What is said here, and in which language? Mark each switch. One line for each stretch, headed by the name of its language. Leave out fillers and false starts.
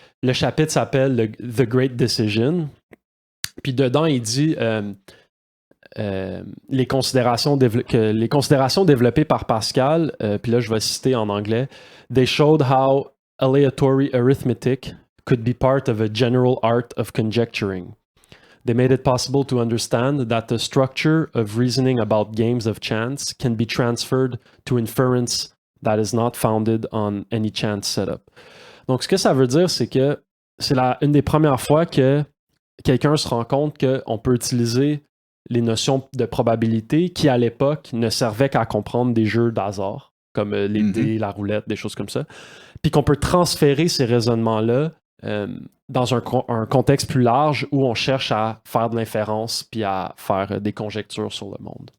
French: Le chapitre s'appelle The Great Decision. Puis dedans, il dit les considérations développées par Pascal, puis là je vais citer en anglais,
English: They showed how aleatory arithmetic could be part of a general art of conjecturing. They made it possible to understand that the structure of reasoning about games of chance can be transferred to inference that is not founded on any chance setup.
French: Donc, ce que ça veut dire, c'est que c'est une des premières fois que quelqu'un se rend compte qu'on peut utiliser les notions de probabilité qui, à l'époque, ne servaient qu'à comprendre des jeux d'hasard, comme les dés, la roulette, des choses comme ça, puis qu'on peut transférer ces raisonnements-là dans un contexte plus large où on cherche à faire de l'inférence puis à faire des conjectures sur le monde.